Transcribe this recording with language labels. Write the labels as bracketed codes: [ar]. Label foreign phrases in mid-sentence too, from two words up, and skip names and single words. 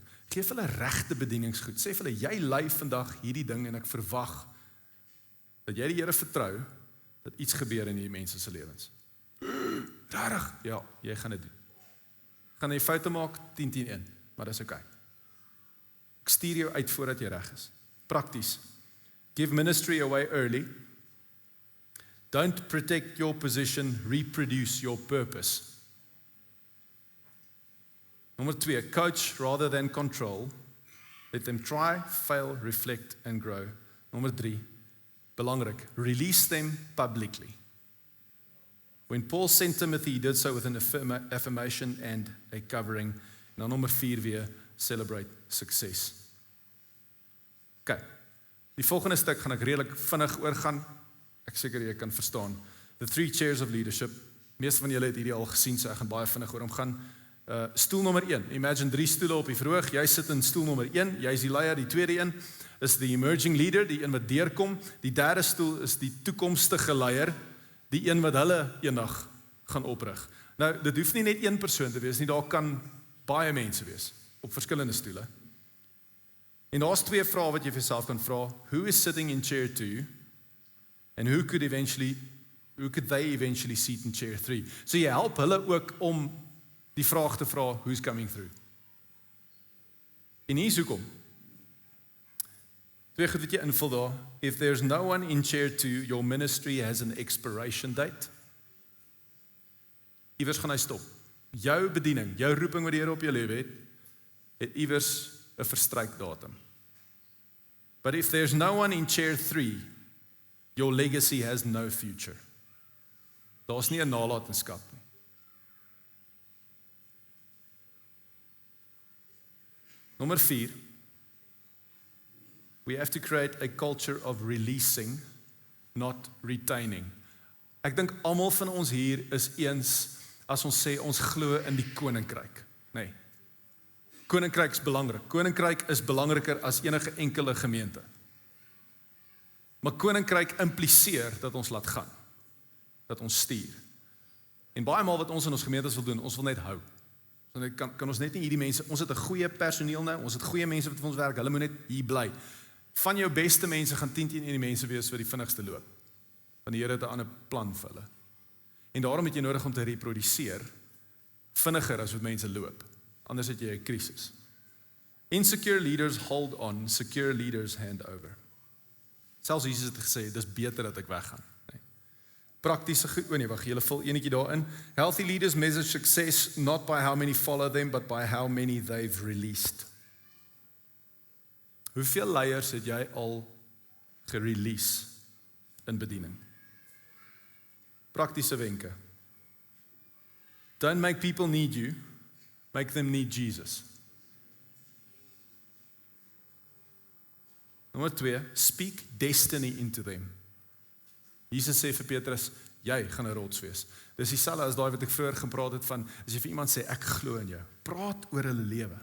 [af] Geef hulle regte bedieningsgoed. Sê vir hulle, jy lei vandag hierdie ding en ek verwag dat jy die Here vertrou dat iets gebeur in hierdie mense se lewens. Regtig? Ja, jy gaan dit doen. Gaan jy foute maak 10-10-1, maar dis oké. Ek stuur jou uit voordat jy reg is. Prakties. [en] Give ministry away early. Don't protect your position, reproduce your purpose. Nommer 2, coach rather than control. Let them try, fail, reflect and grow. [af] Nommer 3, belangrik, [en] release them publicly. When Paul sent Timothy, he did so with an affirmation and a covering. [af] En dan nommer 4 weer, [en] celebrate success. [af] Okay, die volgende stuk gaan ek redelik vinnig oorgaan. Ek seker jy kan verstaan. [en] The 3 chairs of leadership. [af] Meeste van julle het hierdie al gesien, so ek gaan baie vinnig oor hom gaan. Stoel nommer 1. Imagine 3 stoele op die verhoog. Jy sit in stoel nommer 1. Jy is die leier. Die tweede een is [en] the emerging leader, [af] die een wat deurkom. Die derde stoel is die toekomstige leier, die een wat hulle eendag gaan oprig. Nou, dit hoef nie net een persoon te wees nie, daar kan baie mense wees op verskillende stoele. En daar's 2 vrae wat jy vir jouself kan vra. [en] Who is sitting in chair 2 and who could they eventually sit in chair 3? [af] So jy help hulle ook om die vraag te vra, [en] who's coming through? [af] En hier is hoekom. 2 goed wat jy invul daar. [en] If there's no one in chair 2, your ministry has an expiration date. [af] Iewers gaan hy stop. Jou bediening, jou roeping wat die Here op jou lewe het iewers 'n verstrykdatum. [en] But if there's no one in chair 3, your legacy has no future. [af] Daar's nie 'n nalatenskap nie. Nommer 4. [en] We have to create a culture of releasing, not retaining. [af] Ek dink almal van ons hier is eens as ons sê ons glo in die koninkryk. Nee. Koninkryk is belangrik. Koninkryk is belangriker as enige enkele gemeente. Maar koninkryk impliseer dat ons laat gaan. Dat ons stuur. En baie maal wat ons in ons gemeentes wil doen, ons wil net hou. So kan ons net nie hierdie mense, ons het 'n goeie personeel nou, ons het goeie mense wat vir ons werk, hulle moet net hier bly. Van jou beste mense gaan 10 teen 1 die mense wees wat die vinnigste loop. Want die Here het 'n ander plan vir hulle. En daarom het jy nodig om te reproduseer vinniger as wat mense loop. Anders het jy 'n krisis. [en] Insecure leaders hold on, secure leaders hand over. [af] Selfs Jesus het gesê, dis beter dat ek weggaan. Nee. Praktiese goed, wag, julle vul enetjie daarin. [en] Healthy leaders measure success not by how many follow them, but by how many they've released. [af] Hoeveel leiers het jy al gerelease in bediening? Praktiese wenke. [en] Don't make people need you, make them need Jesus. Nommer 2, speak destiny into them. [af] Jesus sê vir Petrus, jy gaan 'n rots wees. Dis dieselfde as daai wat ek vroeër gepraat het van, as jy vir iemand sê, ek glo in jou, praat oor hulle lewe.